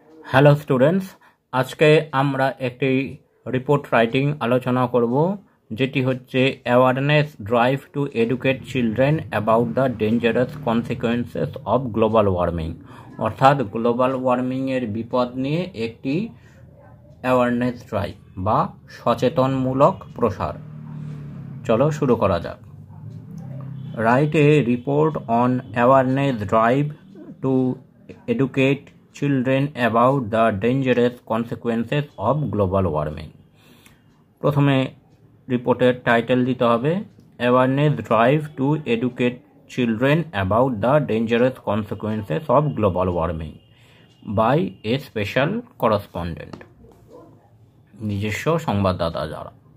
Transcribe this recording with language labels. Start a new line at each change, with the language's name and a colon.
Bangla: Hello students, আজকে আমরা একটি রিপোর্ট রাইটিং আলোচনা করব, যেটি হচ্ছে
English: Awareness drive to educate children about the dangerous consequences of global warming.
Bangla: অর্থাৎ গ্লোবাল ওয়ার্মিংয়ের বিপদ নিয়ে একটি অ্যাওয়ারনেস ড্রাইভ বা সচেতনমূলক প্রসার। চলো শুরু করা যাক।
English: Write a report on awareness drive to educate children about the dangerous consequences of global warming.
Bangla: প্রথমে রিপোর্টের টাইটেল দিতে হবে
English: awareness drive to educate children about the dangerous consequences of global warming by a special correspondent,
Bangla: নিজস্ব সংবাদদাতা যারা।